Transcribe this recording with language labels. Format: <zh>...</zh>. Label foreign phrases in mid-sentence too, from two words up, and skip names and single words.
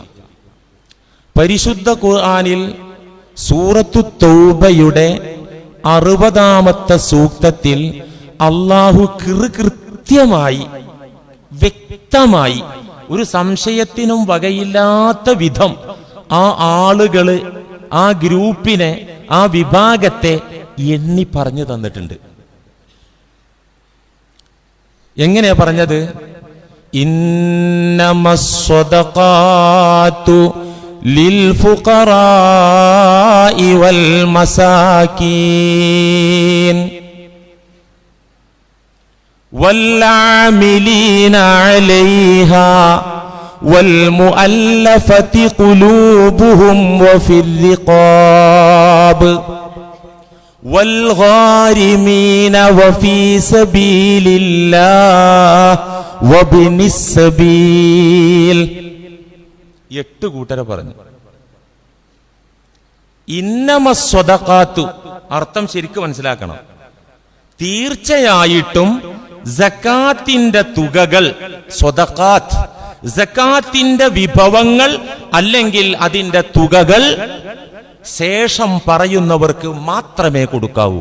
<ml>പരിശുദ്ധ ഖുർആനിൽ സൂറത്തു തൗബയുടെ 60-ാമത്തെ സൂക്തത്തിൽ അള്ളാഹു കൃത്യമായി വ്യക്തമായി ഒരു സംശയത്തിനും വകയില്ലാത്ത വിധം ആ ആളുകള്, ആ ഗ്രൂപ്പിനെ, ആ വിഭാഗത്തെ എണ്ണി പറഞ്ഞു തന്നിട്ടുണ്ട്. എങ്ങനെയാ പറഞ്ഞത്?</ml> <ar>ഇന്നമസ്സദഖാതു للفقراء والمساكين والعاملين عليها والمؤلفة قلوبهم وفي الرقاب والغارمين وفي سبيل الله وابن السبيل.</ar> <ml>8 കൂട്ടരെ പറഞ്ഞു. ഇന്നമസ്സദഖാത്തു, അർത്ഥം ശരിക്കും മനസ്സിലാക്കണം. തീർച്ചയായിട്ടും സക്കാത്തിന്റെ തുകകൾ, സ്വദഖാത്ത്, സക്കാത്തിന്റെ വിഭവങ്ങൾ അല്ലെങ്കിൽ അതിന്റെ തുകകൾ ശേഷം പറയുന്നവർക്ക് മാത്രമേ കൊടുക്കാവൂ.</ml>